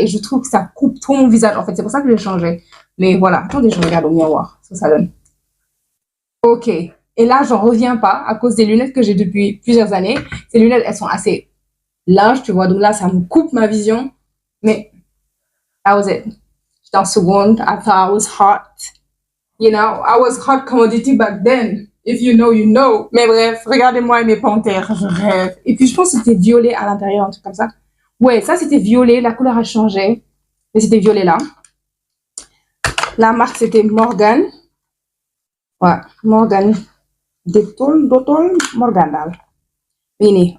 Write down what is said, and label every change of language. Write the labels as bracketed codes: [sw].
[fr] Et je trouve que ça coupe trop mon visage. En fait, c'est pour ça que j'ai changé. Mais voilà. Attendez, je regarde au miroir. Ce que ça donne. Ok. Et là, j'en reviens pas à cause des lunettes que j'ai depuis plusieurs années. Ces lunettes, elles sont assez larges, tu vois. Donc là, ça me coupe ma vision. [en] Mais, that was it. [fr] J'étais en seconde. [en] I thought I was hot. You know, I was hot commodity back then. If you know, you know. [fr] Mais bref, regardez-moi et mes panthères. Je rêve. Et puis, je pense que c'était violet à l'intérieur, un truc comme ça. Ouais, ça, c'était violet. La couleur a changé. Mais c'était violet là. La marque, c'était Morgan. Ouais, Morgan. [wo] Dotol, Morgan daal. Fini.